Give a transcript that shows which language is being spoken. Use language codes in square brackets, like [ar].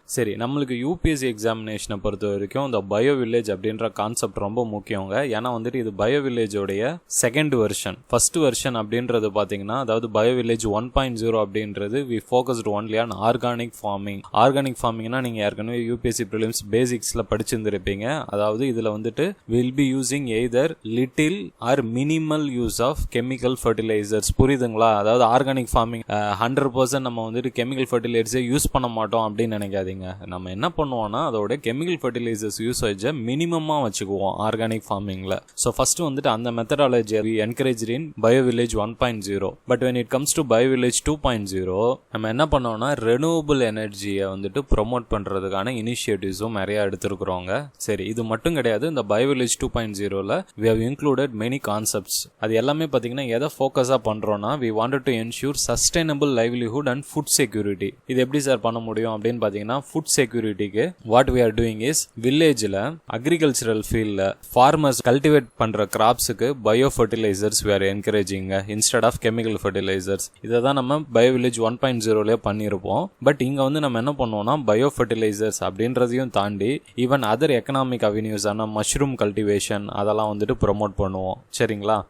[ta] சரி, நம்மளுக்கு UPSC எக்ஸாமினேஷனை பொறுத்த வரைக்கும் இந்த பயோ வில்லேஜ் அப்படின்ற கான்செப்ட் ரொம்ப முக்கியங்க. ஏன்னா வந்துட்டு இது bio வில்லேஜோடைய second version. First version அப்படின்றது பாத்தீங்கன்னா, அதாவது பயோ வில்லேஜ் 1.0 அப்படின்றது [en] We focused only on organic farming. [ta] Organic ஃபார்மிங்னா நீங்க ஏற்கனவே UPSC prelims பேசிக்ஸ்ல படிச்சிருந்திருப்பீங்க. அதாவது இதுல வந்துட்டு [en] will be using either little or minimal use of chemical fertilizers. [ta] புரியுதுங்களா? அதாவது ஆர்கானிக் ஃபார்மிங் 100% நம்ம வந்துட்டு கெமிக்கல் ஃபர்டிலைசர்ஸை யூஸ் பண்ண மாட்டோம் அப்படின்னு நினைக்காதீங்க. நம்ம என்ன பண்ணுவோம்னா அதோட கெமிக்கல் ஃபர்டிலைசர்ஸ் யூசேஜை மினிமமா வச்சுக்குவோம் ஆர்கானிக் ஃபார்மிங்ல. ஸோ ஃபர்ஸ்ட் வந்துட்டு அந்த methodology [en] we encouraged [ta] in BioVillage 1.0. But [en] when it comes to [ta] BioVillage 2.0 நம்ம என்ன பண்ணோம்னா ரெனியூவபிள் எனர்ஜியை வந்துட்டு ப்ரொமோட் பண்றதுக்கான இனிஷியேட்டிவ்ஸும் நிறைய எடுத்திருக்கிறோங்க. சரி, இது மட்டும் கிடையாது. [en] இந்த BioVillage 2.0ல we have included many concepts. [ta] அது எல்லாமே பாத்தீங்கன்னா எதை ஃபோக்கஸா பண்றோம்னா [en] we wanted to ensure sustainable livelihood and food security. [ta] இது எப்படி சார் பண்ண முடியும் அப்படின்னு பாத்தீங்கன்னா, food செக்யூரிட்டிக்கு [en] what we are doing is [ta] வில்லேஜ்ல அக்ரிகல்ச்சரல் ஃபீல்ட்ல ஃபார்மர்ஸ் கல்டிவேட் பண்ற கிராப்ஸுக்கு bio fertilisers [en] we are encouraging instead of chemical fertilizers. [ta] இதை தான் நம்ம BioVillage 1.0ல பண்ணியிருப்போம். பட் இங்க வந்து நம்ம என்ன பண்ணுவோம்னா பயோ ஃபர்டிலைசர்ஸ் அப்படின்றதையும் தாண்டி ஈவன் அதர் எக்கனாமிக் அவென்யூஸ் ஆன மஷ்ரூம் கல்டிவேஷன் அதெல்லாம் வந்துட்டு ப்ரொமோட் பண்ணுவோம். சரிங்களா?